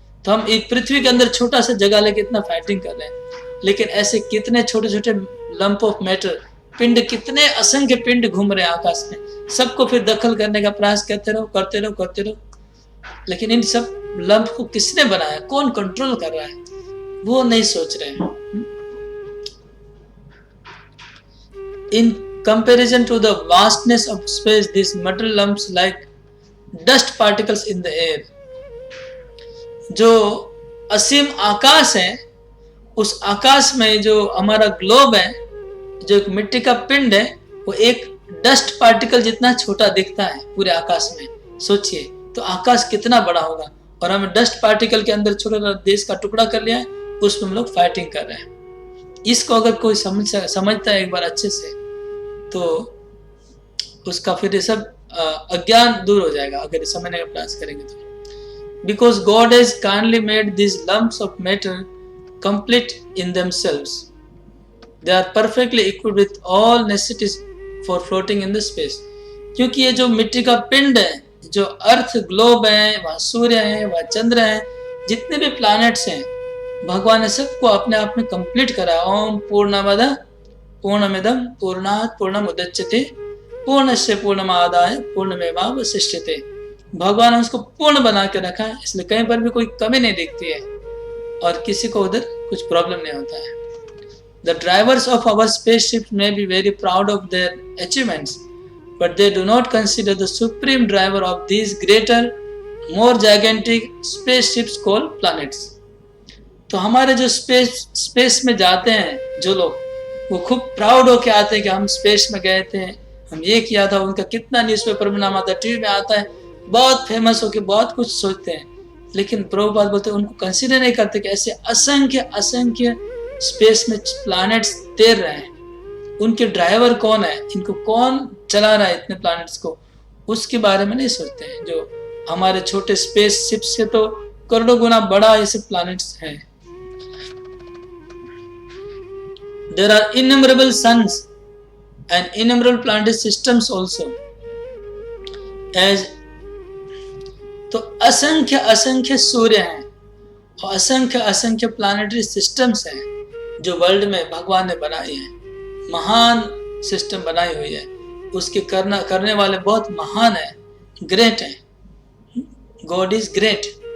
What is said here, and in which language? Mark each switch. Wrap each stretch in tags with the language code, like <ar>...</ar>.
<hi>तो हम एक पृथ्वी के अंदर छोटा सा जगह लेके इतना फाइटिंग कर रहे हैं, लेकिन ऐसे कितने छोटे छोटे लंप ऑफ मैटर, पिंड, कितने असंख्य पिंड घूम रहे हैं आकाश में। सबको फिर दखल करने का प्रयास करते रहो। लेकिन इन सब लंप को किसने बनाया, कौन कंट्रोल कर रहा है, वो नहीं सोच रहे हैं।</hi> <en>In comparison to the vastness of space, these material lumps like dust particles in the air.</en> <hi>जो असीम आकाश है, उस आकाश में जो हमारा ग्लोब है, जो एक मिट्टी का पिंड है, वो एक डस्ट पार्टिकल जितना छोटा दिखता है पूरे आकाश में। सोचिए तो आकाश कितना बड़ा होगा, और हमें डस्ट पार्टिकल के अंदर छोटा देश का टुकड़ा कर लिया है, उसमें हम लोग फाइटिंग कर रहे हैं। इसको अगर कोई समझता है एक बार अच्छे से, तो उसका फिर ये सब अज्ञान दूर हो जाएगा अगर समझने का प्रयास करेंगे तो।</hi> <en>Because God has kindly made this lumps of matter complete in themselves. They are perfectly equipped with all necessities for floating in the space.</en> <hi>क्योंकि ये जो मिट्टी का पिंड है, जो अर्थ ग्लोब है, वहाँ सूर्य है, वहाँ चंद्र है, जितने भी प्लैनेट्स हैं, भगवान ने सबको अपने आप में कंप्लीट करा।</hi> <sa>ओम पूर्णमद पूर्णमिदम पूर्णात् पूर्णमुदच्यते पूर्णस्य पूर्णमादाय पूर्णमेवावशिष्यते।</sa> <hi>भगवान ने उसको पूर्ण बना के रखा है, इसलिए कहीं पर भी कोई कमी नहीं दिखती है और किसी को उधर कुछ प्रॉब्लम नहीं होता है।</hi> <en>The drivers of our spaceships may be very proud of their achievements, but they do not consider the supreme driver of these greater, more gigantic spaceships called planets.</en> <hi>तो हमारे जो स्पेस में जाते हैं जो लोग, वो खूब प्राउड होके आते हैं कि हम स्पेस में गए थे, हम ये किया था, उनका कितना न्यूज़पेपर में नाम आता है, टीवी में आता है, बहुत फेमस होके बहुत कुछ सोचते हैं। लेकिन प्रभुपाद बोलते हैं उनको कंसीडर नहीं करते कि ऐसे असंख्य असंख्य स्पेस में प्लैनेट्स तैर रहे हैं, उनके ड्राइवर कौन है, इनको कौन चला रहा है इतने प्लैनेट्स को, उसके बारे में नहीं सोचते हैं। जो हमारे छोटे स्पेस शिप से तो करोड़ों गुना बड़ा ऐसे प्लैनेट्स हैं।</hi> <en>There are innumerable suns and innumerable planetary systems also.</en> <hi>As तो असंख्य असंख्य सूर्य हैं और असंख्य असंख्य प्लैनेटरी सिस्टम्स हैं जो वर्ल्ड में भगवान ने बनाई है। महान सिस्टम बनाई हुई है, उसके करने वाले बहुत महान है, ग्रेट है।</hi> <en>God is great.</en>